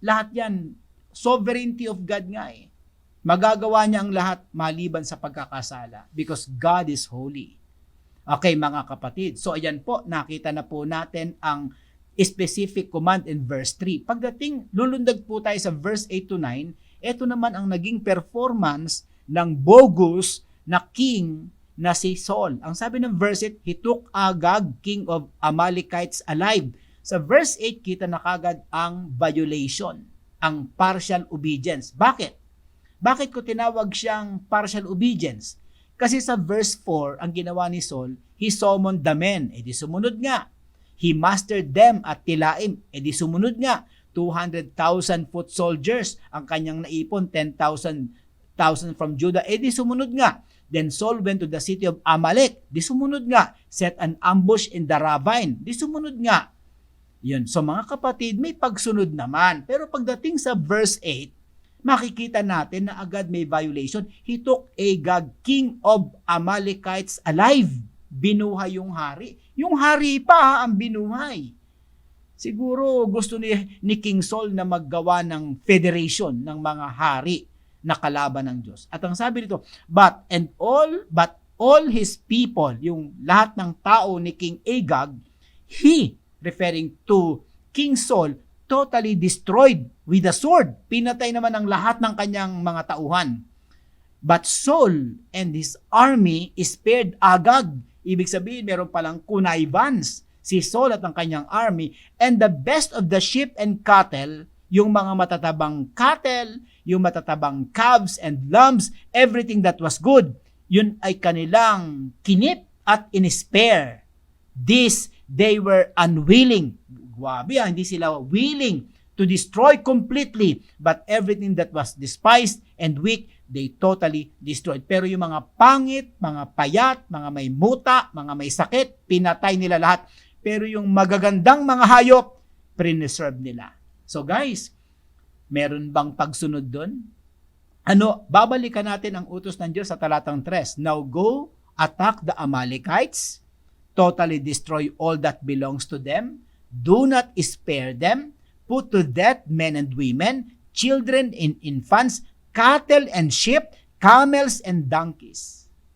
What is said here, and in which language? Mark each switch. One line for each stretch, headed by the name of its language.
Filipino: Lahat yan, sovereignty of God nga eh. Magagawa niya ang lahat maliban sa pagkakasala
English: because God is holy.
Filipino: Okay mga kapatid, so ayan po, nakita na po natin ang
English: specific command in verse 3.
Filipino: Pagdating, lulundag po tayo sa verse 8 to 9, ito naman ang naging performance ng bogus na king na si Saul. Ang sabi ng verse 8,
English: he took Agag, king of Amalekites, alive.
Filipino: Sa verse 8, kita na kagad ang violation, ang partial obedience. Bakit? Bakit ko tinawag siyang partial obedience? Kasi sa verse 4, ang ginawa ni Saul,
English: he summoned the men.
Filipino: E di sumunod nga.
English: He mastered them at Tilaim.
Filipino: E di sumunod nga.
English: 200,000 foot soldiers.
Filipino: Ang kanyang naipon,
English: 10,000 from Judah.
Filipino: E di sumunod nga.
English: Then Saul went to the city of Amalek.
Filipino: Di sumunod nga.
English: Set an ambush in the ravine.
Filipino: Di sumunod nga. Yun. So mga kapatid, may pagsunod naman. Pero pagdating sa verse 8, makikita natin na agad may violation.
English: He took Agag, king of Amalekites, alive.
Filipino: Binuhay yung hari. Yung hari pa ang binuhay. Siguro gusto ni King Saul na maggawa ng federation ng mga hari na kalaban ng Diyos. At ang sabi dito,
English: but all his people,
Filipino: yung lahat ng tao ni King Agag,
English: he, referring to King Saul, totally destroyed with the sword.
Filipino: Pinatay naman ang lahat ng kanyang mga tauhan.
English: But Saul and his army spared Agag.
Filipino: Ibig sabihin, meron palang connivance si Saul at ang kanyang army.
English: And the best of the sheep and cattle,
Filipino: yung mga matatabang cattle,
English: yung matatabang calves and lambs, everything that was good,
Filipino: yun ay kanilang kinip at in-spare.
English: This, they were unwilling.
Filipino: Grabe, hindi sila
English: willing to destroy completely, but everything that was despised and weak, they totally destroyed.
Filipino: Pero yung mga pangit, mga payat, mga may muta, mga may sakit, pinatay nila lahat. Pero yung magagandang mga hayop, preserve nila. So guys, meron bang pagsunod doon? Babalikan natin ang utos ng Diyos sa talatang 3.
English: Now go, attack the Amalekites, totally destroy all that belongs to them. Do not spare them. Put to death men and women, children and infants, cattle and sheep, camels and donkeys.